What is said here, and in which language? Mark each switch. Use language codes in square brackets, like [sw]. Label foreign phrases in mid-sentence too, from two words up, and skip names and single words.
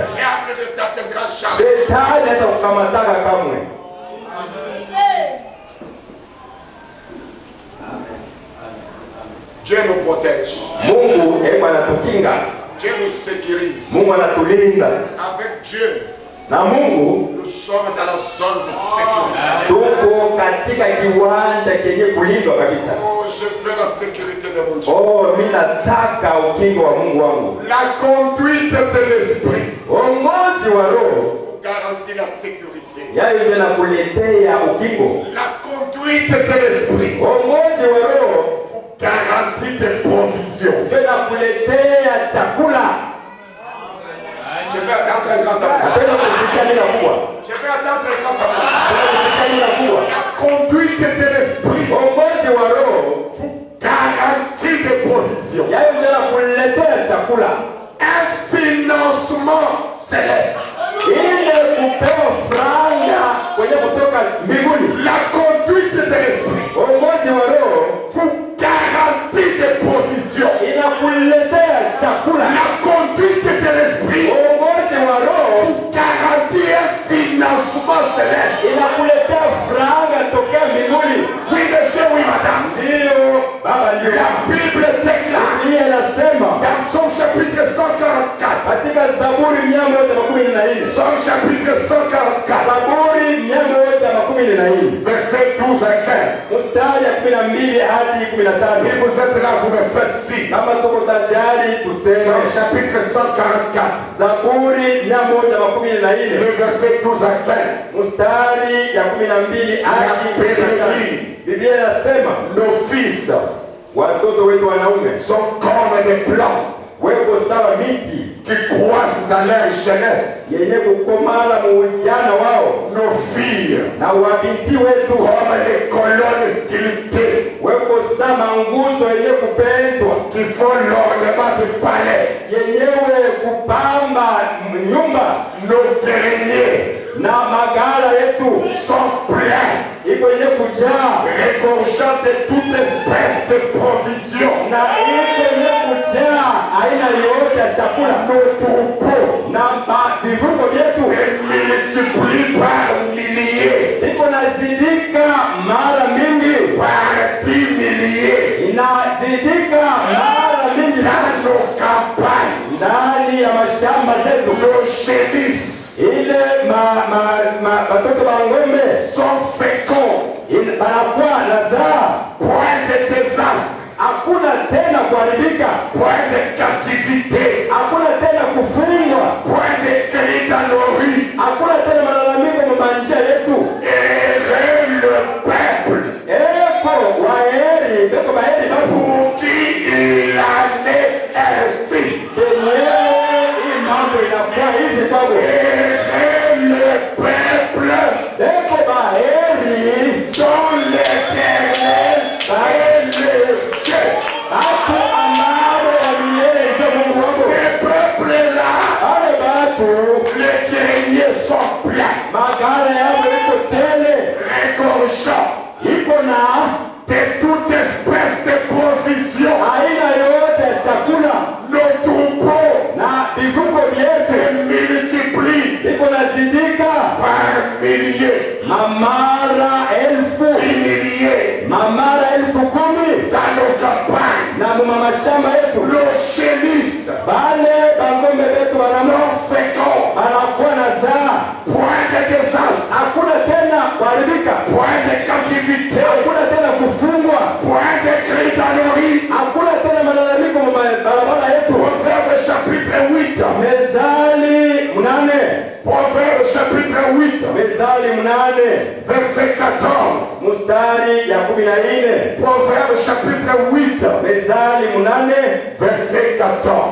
[fr] Diable ne t'atteindra jamais. [sw] Shetani hata kukamataka kamwe. [fr] Dieu nous protège. [sw] Mungu yeye anatukinga, [fr] Dieu nous sécurise. [sw] Mungu anatulinda, [fr] Avec Dieu, [sw] na Mungu [fr] nous sommes dans la zone de sécurité. [sw] tuko katika kiwanja kenye kulindwa kabisa. [fr] Oh, je veux la sécurité de mon Dieu. [sw] Oh, mimi nataka ukingo wa Mungu wangu. [fr] La conduite de l'esprit [sw] Uongozi wa roho [fr] vous garantit la sécurité. sécurité. [sw] yayo ndio nakuletea ukingo. [fr] La conduite de l'esprit [sw] Uongozi wa roho [fr] vous garantit des provisions. [sw] ndio nakuletea chakula. [fr] Je vais attendre un grand temps. [sw] Napenda kusikia neno kubwa. [fr] Je vais attendre un grand temps. [sw] Napenda kusikia neno kubwa. [fr] La conduite de l'esprit [sw] Uongozi wa roho [fr] vous garantit des provisions. [sw] yayo ndio nakuletea chakula. [fr] Un financement céleste. [sw] Ile kupewa franga kwenye kutoka mbinguni. [fr] La conduite de l'esprit [sw] Uongozi wa roho [fr] vous garantit des provisions. [sw] inakuletea chakula. [fr] La conduite de l'esprit [sw] Uongozi wa roho [fr] garantit un financement céleste. [sw] inakuletea franga tokea mbinguni. [fr] Oui, monsieur, oui, madame. [sw] Ndio baba, ndio [fr] La Bible déclare [sw] Biblia inasema [fr] dans son chapitre 144, [sw] katika Zaburi 114, [fr] son chapitre 144, [sw] Zaburi 114 [fr] verset 12 à 15. [sw] mstari ya 12 hadi [fr] Si 15. vous êtes là, vous me faites signe. [sw] Kama tuko tayari [fr] Son [sw] tuseme [fr] chapitre 144, [sw] Zaburi 114 [fr] le verset 12 à 15. [sw] mstari ya 12 hadi 15. Biblia inasema [fr] Nos fils [sw] watoto wetu wanaume [fr] sont comme des plantes [sw] weko sawa miti [fr] qui croissent dans leur jeunesse. [sw] yenye kukomala mu ujana wao, [fr] Nos filles [sw] na wabinti wetu [fr] comme les colonnes sculptées [sw] weko sama nguzo yenye kupendwa [fr] qui font l'ornement du palais. [sw] yenyewe kupamba nyumba, [fr] Nos greniers [sw] na magala yetu [fr] sont pleins, [sw] iko yenye kujaa, [fr] regorgeant de toute espèce de provisions. [sw] na iko yenye kujaa aina yote ya chakula, [fr] Nos troupeaux [sw] na vivuko vyetu [fr] se multiplient par milliers, [sw] iko nazidika mara mingi, [fr] par 10 milliers [sw] inazidika mara mingi [fr] dans nos campagnes. [sw] ndani ya mashamba zetu. [fr] Nos génisses [sw] Ile watoto wa ng'ombe [fr] sont féconds, [sw] banakuwa nazaa, [fr] point de désastre, [sw] hakuna tena kuharibika, [fr] point de captivité, [sw] hakuna tena kufungwa, [fr] point de cris dans nos rues. [sw] hakuna tena malalamiko mabanjia yetu. [fr] Heureux le peuple [sw] Eko waheri, beko baheri babu [fr] pour qui il en est ainsi. [sw] yenyewe. Hii mambo inakuwa hivi kwabo. [fr] Heureux le peuple [sw] Beko baheri [fr] dont l'Éternel est le Dieu. [sw] batu ambayo ya milele ndio Mungu wako. [fr] Ces peuples-là, [sw] Wale batu [fr] les greniers sont pleins, [sw] magara yao iko tele, [fr] regorgeant [sw] iko na [fr] de toute espèce de provisions. [sw] aina yote ya chakula, [fr] Nos troupeaux [sw] na vivuko vyetu [fr] se multiplient [sw] iko nazidika [fr] par milliers, [sw] mamara elfu, [fr] 10 milliers [sw] mamara elfu 10 [fr] dans nos campagnes. [sw] na mumamashamba yetu. [fr] Nos génisses [sw] Bale bangombe betu wanamo [fr] sont féconds, [sw] banakuwa na zaa, [fr] point de désastre, [sw] hakuna tena kuharibika, [fr] point de captivité, [sw] hakuna tena kufungwa, [fr] point de cris dans nos rues. [sw] hakuna tena malalamiko mu barabara yetu. [fr] Proverbe chapitre 8. [sw] Mezali 8, [fr] Proverbe chapitre 8, [sw] Mezali 8 [fr] verset 14. [sw] mstari ya 14. [fr] Proverbe chapitre 8, [sw] Mezali 8 [fr] verset 14.